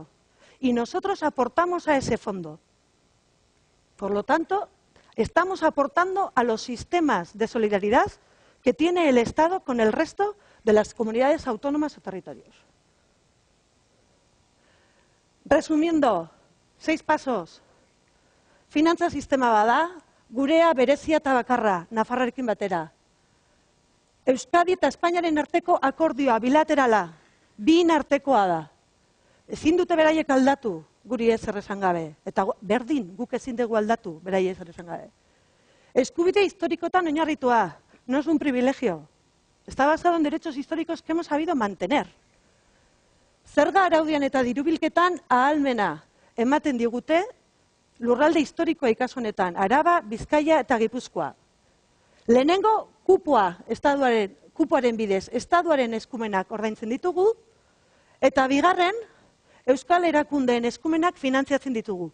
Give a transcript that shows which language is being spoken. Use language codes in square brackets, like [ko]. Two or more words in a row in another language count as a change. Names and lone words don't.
[es] Y nosotros aportamos a ese fondo. Por lo tanto, estamos aportando a los sistemas de solidaridad que tiene el Estado con el resto de las comunidades autónomas o territorios. Resumiendo, 6 pasos. [eu] Finantza sistema bada, gurea, berezia eta bakarra, Nafarroarekin batera. Euskadi eta Espainiaren arteko akordioa bilaterala, bien artekoa da. Ezin dute beraiek aldatu, guri ez esan gabe. Eta berdin, guk ezin dugu aldatu, beraiek ez esan gabe. Eskubide historikotan oinarritua, [es] no es un privilegio. Está basado en derechos históricos que hemos sabido mantener. [eu] Zerga araudian eta dirubilketan ahalmena ematen digute lurralde historikoa ikasu honetan, Araba, Bizkaia eta Gipuzkoa. Lehenengo kupoaren bidez, estatuaren eskumenak ordaintzen ditugu, eta bigarren, euskal erakundeen eskumenak finantziatzen ditugu.